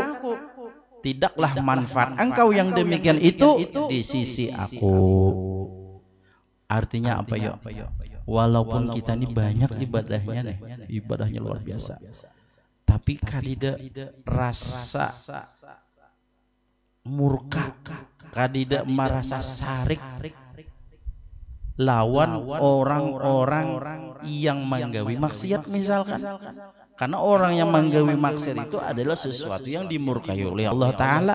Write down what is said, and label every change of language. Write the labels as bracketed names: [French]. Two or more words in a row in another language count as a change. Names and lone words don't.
[Indonesian] Tidaklah manfaat engkau yang demikian itu di sisi aku. Artinya apa ya? Walaupun kita ini banyak ibadahnya nih, ibadahnya luar biasa, tapi kadida rasa murka, [Banjar] kadida merasa sarik lawan orang-orang yang menggawi maksiat misalkan. [Indonesian] Karena orang yang menggawi maksiat itu adalah sesuatu yang dimurkai oleh Allah Ta'ala.